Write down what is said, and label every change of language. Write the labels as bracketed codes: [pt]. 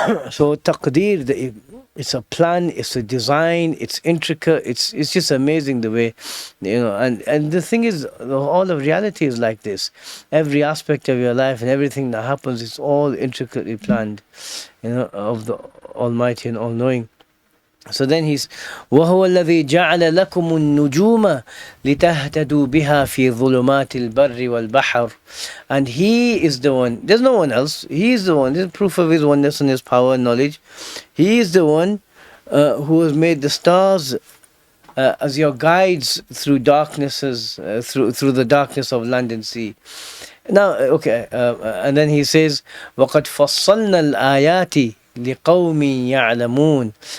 [en] So taqdeer, it's a plan, it's a design, it's intricate, it's just amazing the way, and the thing is, all of reality is like this. Every aspect of your life and everything that happens, it's all intricately planned, of the Almighty and all-knowing. So then he's [ar] وَهُوَ الَّذِي جَعَلَ لَكُمُ النُّجُومَ لِتَهْتَدُوا بِهَا فِي ظُلُمَاتِ الْبَرِّ وَالْبَحْرِ. [en] And he is the one, there's no one else. He is the one, this is proof of his oneness and his power and knowledge. He is the one who has made the stars as your guides through darknesses, through the darkness of land and sea. Now, and then he says [ar] وَقَدْ فَصَّلْنَا الْآيَاتِ لِقَوْمٍ يَعْلَمُونَ.